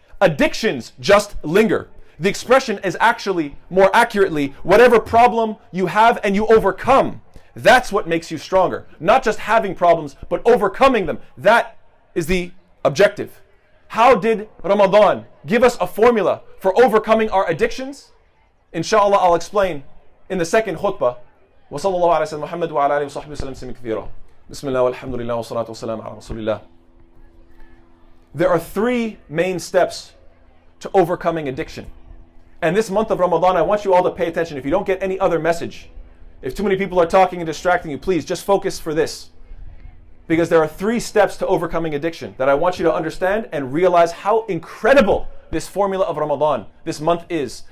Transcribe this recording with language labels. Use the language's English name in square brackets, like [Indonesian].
[English] Addictions just linger. The expression is actually, more accurately, whatever problem you have and you overcome, that's what makes you stronger. Not just having problems, but overcoming them. That is the objective. How did Ramadan give us a formula for overcoming our addictions? Inshallah, I'll explain in the second khutbah. [Arabic] وصلى الله على سيدنا محمد وعلى آله وصحبه وسلم تسليما كثيرا. بسم الله والحمد لله والصلاة والسلام على رسول الله. [English] There are three main steps to overcoming addiction. And this month of Ramadan, I want you all to pay attention. If you don't get any other message, if too many people are talking and distracting you, please just focus for this. Because there are three steps to overcoming addiction that I want you to understand and realize how incredible this formula of Ramadan, this month is.